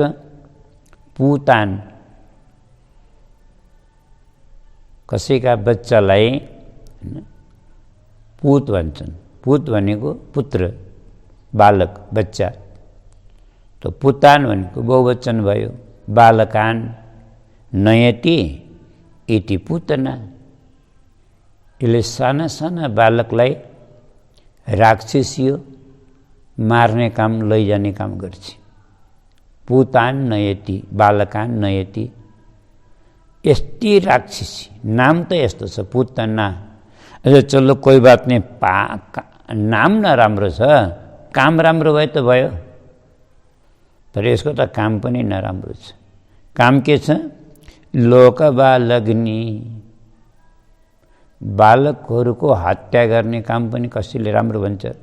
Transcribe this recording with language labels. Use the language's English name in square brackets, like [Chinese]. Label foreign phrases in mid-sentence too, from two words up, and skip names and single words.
[Nepali] पुतान, कसैका बच्चालाई पुत भन्छन्। पुत भनेको पुत्र, बालक, बच्चा। तो पुतान भनेको बहुवचन भयो। [Sanskrit] बालकान नयति इति पुतना। [Nepali] यसले साना साना बालकलाई राक्षसियो मार्ने काम, लैजाने काम गर्छ। [Sanskrit] पुतान नयति, बालकान नयति। [Nepali] यस्ती राक्षसी, नाम त यस्तो छ पुतना। [Hindi] अच्छा चलो कोही बात नहीं, [Nepali] नाम नराम्रो छ, काम राम्रो भए त भयो। तर यसको त काम पनि नराम्रो छ। काम के छ? लोकबालग्नि, बालकहरूको हत्या गर्ने काम पनि कसैले राम्रो भन्छ?